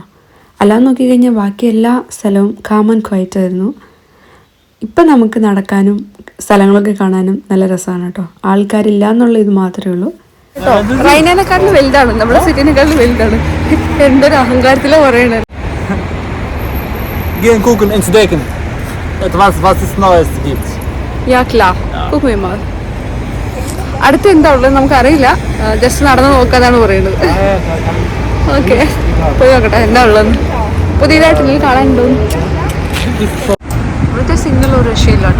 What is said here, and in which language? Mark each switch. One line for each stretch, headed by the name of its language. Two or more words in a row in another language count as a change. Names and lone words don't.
Malayalam: അല്ലാതെ നോക്കിക്കഴിഞ്ഞാൽ ബാക്കി എല്ലാ സ്ഥലവും
English: calm and quiet
Malayalam: ആയിരുന്നു. ഇപ്പം നമുക്ക് നടക്കാനും സ്ഥലങ്ങളൊക്കെ കാണാനും നല്ല രസമാണ് കേട്ടോ. ആൾക്കാരില്ല എന്നുള്ള ഇത് മാത്രമേ ഉള്ളൂ. റൈനേനെക്കാട്ടിലും വലുതാണ്, നമ്മുടെ സിറ്റിനെക്കാട്ടിലും വലുതാണ്. എന്തൊരു അഹങ്കാരത്തിലാണ് പറയണത്.
German: Gehen gucken, entdecken, was es Neues gibt. Ja, klar. Gucken wir mal.
Malayalam: അടുത്ത് എന്താ ഉള്ളത് നമുക്കറിയില്ല. ജസ്റ്റ് നടന്ന് നോക്കാന്നാണ് പറയുന്നത്. ഓക്കെ, പോയി നോക്കട്ടെ എന്താ ഉള്ളത്. പുതിയതായിട്ട് കാണാനുണ്ടോ? ഇവിടുത്തെ സിഗ്നൽ ഒരു രക്ഷയില്ല കേട്ടോ.